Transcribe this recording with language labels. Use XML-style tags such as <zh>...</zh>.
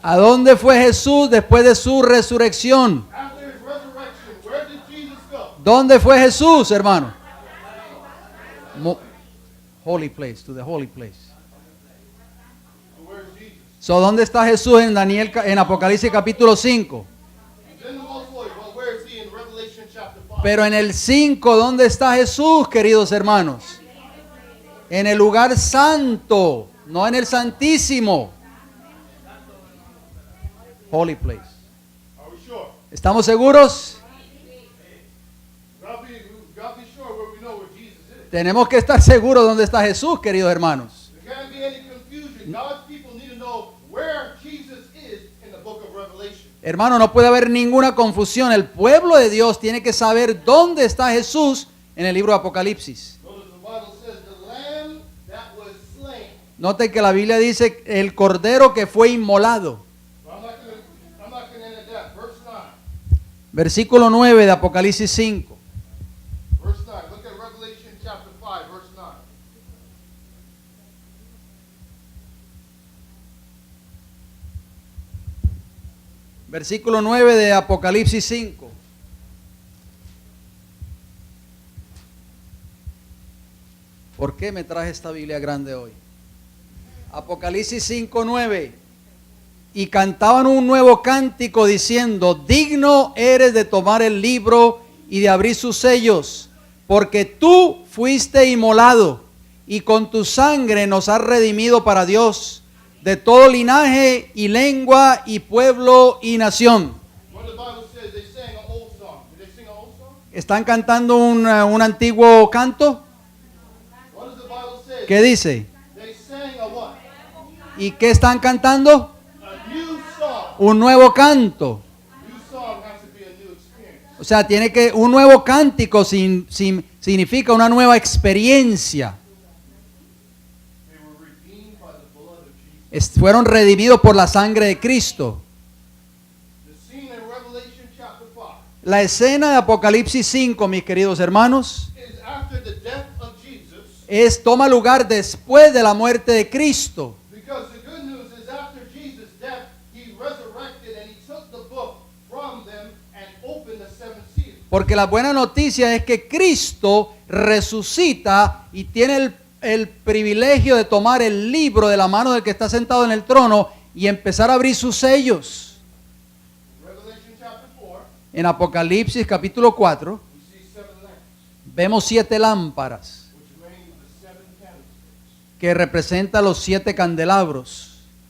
<es>¿A dónde fue Jesús después de su resurrección?</es> <en>After his resurrection, where did Jesus go?</en> <es>¿Dónde fue Jesús, hermano?</es> <en>Holy place, to the holy place. So where's Jesus?</en> <es>So, ¿dónde está Jesús en Apocalipsis capítulo 5?</es> <en>He's in the most holy. Well, where is he in Revelation chapter 5?</en> <es>Pero en el 5, ¿dónde está Jesús, queridos hermanos? En el lugar santo, no en el santísimo.</es> <en>Holy place. Are we sure?</en> <es>¿Estamos seguros?</es> <en>God be sure where we know where Jesus is.</en> <es>Tenemos que estar seguros dónde está Jesús, queridos hermanos.</es> <en>There can't be any confusion. God's people need to know where Jesus is in the book of Revelation.</en> <es>Hermano, no puede haber ninguna confusión. El pueblo de Dios tiene que saber dónde está Jesús en el libro de Apocalipsis.</es> <en>Notice the Bible says the lamb that was slain.</en> <es>Note que la Biblia dice el cordero que fue inmolado.</es> <en>I'm not going to end at that. Verse 9.</en> <es>Versículo 9 de Apocalipsis 5.</es> <en>Verse 9. Look at Revelation chapter 5, verse 9.</en> <es>Versículo 9 de Apocalipsis 5. ¿Por qué me traje esta Biblia grande hoy? Apocalipsis 5, 9. Y cantaban un nuevo cántico diciendo, digno eres de tomar el libro y de abrir sus sellos, porque tú fuiste inmolado y con tu sangre nos has redimido para Dios de todo linaje y lengua y pueblo y nación.</es> <en>What the Bible says, they sang an old song. Did they sing an old song?</en> <es>¿Están cantando un antiguo canto?</es> <en>What does the Bible say?</en> <es>¿Qué dice?</es> <en>They sang a what?</en> <es>¿Y qué están cantando?</es> <en>A new song.</en> <es>Un nuevo canto.</es> <en>experience.</en> <es>O sea, tiene que un nuevo cántico significa una nueva experiencia.</es> <en>They were redeemed by the blood of Jesus.</en> <es>Fueron redimidos por la sangre de Cristo.</es> <en>The scene in Revelation chapter 5</en> <es>La escena de Apocalipsis 5, mis queridos hermanos,</es> <en>is after the death of Jesus,</en> <es>toma lugar después de la muerte de Cristo.</es> <en>because the good news is after Jesus' death, he resurrected and he took the book from them and opened the seven seals.</en> <es>Porque la buena noticia es que Cristo resucita y tiene el privilegio de tomar el libro de la mano del que está sentado en el trono y empezar a abrir sus sellos.</es> <en>Revelation chapter 4,</en> <es>En Apocalipsis capítulo 4</es> <en>we see seven lamps,</en> <es>vemos 7 lámparas</es> <en>which mean the seven candlesticks.</en> <es>que representan los 7 candelabros.</es>